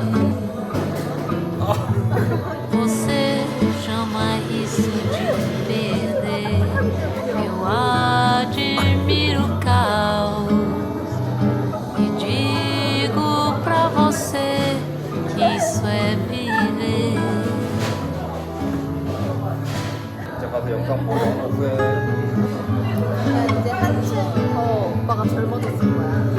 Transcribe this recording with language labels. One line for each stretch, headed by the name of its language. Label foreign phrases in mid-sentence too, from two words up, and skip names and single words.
Portuguese: Você chama isso de perder. Eu admiro o caos e digo pra você que isso é viver.
Korean: 진짜 가서 영상 보고 후회. 이제 한층 더 오빠가 젊어졌을 거야.